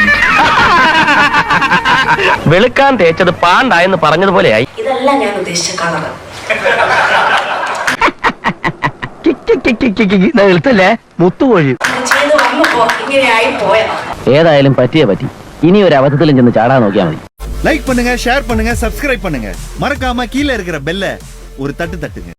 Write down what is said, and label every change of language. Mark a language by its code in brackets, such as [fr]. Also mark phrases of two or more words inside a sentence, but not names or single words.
[ml] വെളുക്കാൻ തേച്ചത് പാണ്ടായെന്ന് പറഞ്ഞതുപോലെയായി. ഇതല്ല ഞാൻ ഉദ്ദേശിച്ച കളർ. എളുത്തല്ലേ മുത്തുകോഴി. ചെയ്ത് വന്നപ്പോ ഇങ്ങനെയായി പോയതാ. ഏതായാലും പറ്റിയേ പറ്റി. ഇനി ഒരു അബദ്ധത്തിലും ചെന്ന് ചാടാൻ നോക്കിയാൽ മതി. [ta] லைக் பண்ணுங்க, ஷேர் பண்ணுங்க, சப்ஸ்கிரைப் பண்ணுங்க. மறக்காம கீழே இருக்கிற பெல்ல ஒரு தட்டு தட்டுங்க.